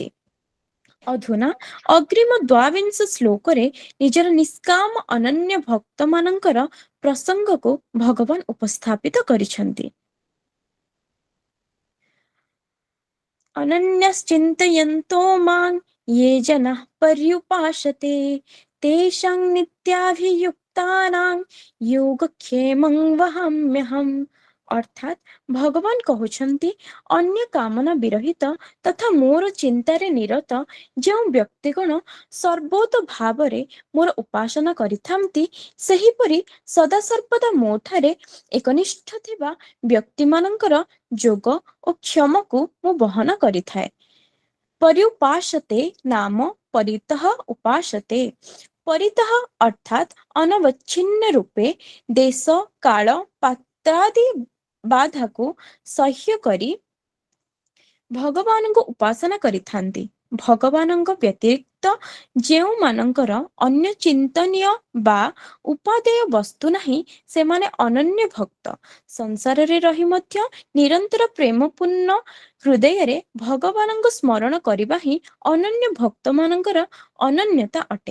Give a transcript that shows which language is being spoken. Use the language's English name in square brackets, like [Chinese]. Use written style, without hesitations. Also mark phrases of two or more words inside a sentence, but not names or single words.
[Odia] ଅଧୁନା ଅଗ୍ରିମ 22 ଶ୍ଲୋକରେ ନିଜର ନିଷ୍କାମ ଅନନ୍ୟ ଭକ୍ତମାନଙ୍କର ପ୍ରସଙ୍ଗକୁ ଭଗବାନ ଉପସ୍ଥାପିତ କରିଛନ୍ତି। [Sanskrit] ଅନନ୍ୟଶ୍ଚିନ୍ତୟନ୍तो ମାଂ ୟେ ଜନଃ पर्युपासते तेषां ନିତ୍ୟାଭିୟୁକ୍ତାନାଂ ଯୋଗକ୍ଷେମଂ ବହାମ୍ୟହମ୍। [Odia] ଅର୍ଥାତ୍ ଭଗବାନ କହୁଛନ୍ତି ଅନ୍ୟ କାମନା ବିରହିତ ତଥା ମୋର ଚିନ୍ତାରେ ନିରତ ଯେଉଁ ବ୍ୟକ୍ତିଗଣ ସର୍ବୋତ ଭାବରେ ମୋର ଉପାସନା କରିଥାନ୍ତି ସେହିପରି ସଦାସର୍ବଦା ମୋ ଠାରେ ଏକନିଷ୍ଠ ଥିବା ବ୍ୟକ୍ତିମାନଙ୍କର ଯୋଗ ଓ କ୍ଷମକୁ ମୁଁ ବହନ କରିଥାଏ। [Sanskrit] पर्युपासते नाम परितः उपासते। [Odia] ପରିତଃ ଅର୍ଥାତ ଅନବଚ୍ଛିନ୍ନ ରୂପେ ଦେଶ କାଳ ପାତ୍ରାଦି बाधाକୁ ସହ୍ୟ କରି ଭଗବାନଙ୍କୁ ଉପାସନା କରିଥାନ୍ତି। ଭଗବାନଙ୍କ ବ୍ୟତିରିକ୍ତ ଯେଉଁମାନଙ୍କର ଅନ୍ୟ ଚିନ୍ତନୀୟ ବା ଉପାଦେୟ ବସ୍ତୁ ନାହିଁ ସେମାନେ ଅନନ୍ୟ ଭକ୍ତ। ସଂସାରରେ ରହି ମଧ୍ୟ ନିରନ୍ତର ପ୍ରେମପୂର୍ଣ୍ଣ ହୃଦୟରେ ଭଗବାନଙ୍କୁ ସ୍ମରଣ କରିବା ହିଁ ଅନନ୍ୟ ଭକ୍ତମାନଙ୍କର ଅନନ୍ୟତା ଅଟେ।